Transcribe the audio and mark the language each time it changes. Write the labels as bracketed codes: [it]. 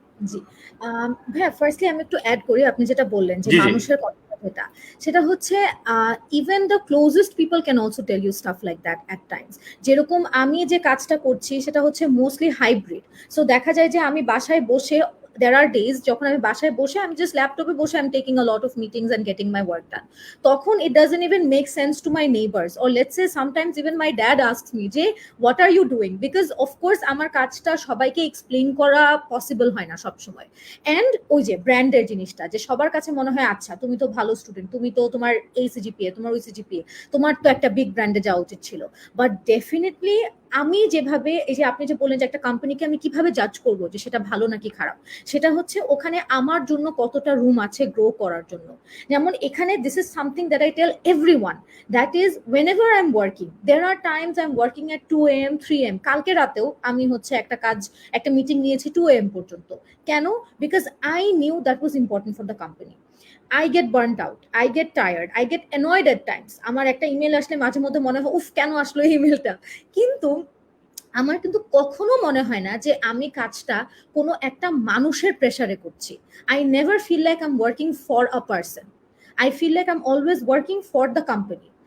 [bn] জি, ভাইয়া ফার্স্টলি আমি একটু অ্যাড করি আপনি যেটা বললেন যে জি জি মানুষের কথা যেটা, সেটা হচ্ছে [en] Even the closest people can also tell you stuff like that at times. [bn] যেরকম আমি যে কাজটা করছি সেটা হচ্ছে মোস্টলি হাইব্রিড। সো দেখা যায় যে আমি বাসায় বসে [en] there are days [bn] যখন আমি বাসায় বসে আমি জাস্ট ল্যাপটপে বসে [en] I'm taking a lot of meetings and getting my work done. [bn] তখন [en] it doesn't even make sense to my neighbors, or let's say sometimes even my dad asks me যে what are you doing, because of course [bn] আমার কাজটা সবাইকে explain করা possible হয় না সব সময়। এন্ড ওই যে ব্র্যান্ডের জিনিসটা যে সবার কাছে মনে হয় আচ্ছা তুমি তো ভালো স্টুডেন্ট, তুমি তো তোমার এই সিজিপিএ, তোমার ওই সিজিপিএ, তোমার তো একটা বিগ ব্র্যান্ডে যাওয়া উচিত ছিল। বাট ডেফিনেটলি আমি যেভাবে, এই যে আপনি যে বললেন যে একটা কোম্পানিকে আমি কিভাবে জাজ করবো যে সেটা ভালো নাকি খারাপ, সেটা হচ্ছে ওখানে আমার জন্য কতটা রুম আছে গ্রো করার জন্য। যেমন এখানে [en] This is something that I tell everyone, that is whenever I'm working, there are times I'm working at 2 AM 3 AM। [bn] কালকে রাতেও আমি হচ্ছে একটা মিটিং নিয়েছি 2 AM পর্যন্ত। কেন? [en] Because I knew that was important for the company. I get burnt out, I get tired, I get annoyed at times। [bn] আমার একটা ইমেল আসলে মাঝে মধ্যে মনে হয় উফ কেন আসলো এই ইমেলটা, কিন্তু আমার কিন্তু কখনো মনে হয় না যে আমি কাজটা কোনো একটা মানুষের প্রেসারে করছি। [en] I never feel like I am working for a person, I feel like I am always working for the company.